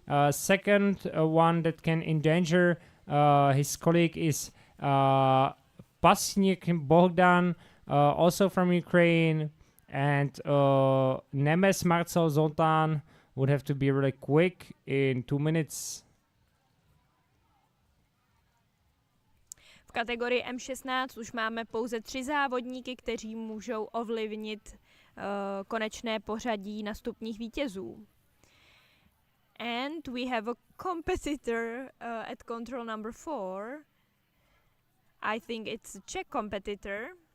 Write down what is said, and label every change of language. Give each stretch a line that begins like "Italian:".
English: Second one that can endanger his colleague is Pasnik Bogdan, also from Ukraine, and Nemes Marcel Zoltán would have to be really quick in 2 minutes.
Czech: V kategorii M16 už máme pouze 3 závodníky, kteří můžou ovlivnit konečné pořadí na stupních vítězů.
English: And we have a competitor at control number 4. I think it's a Czech competitor.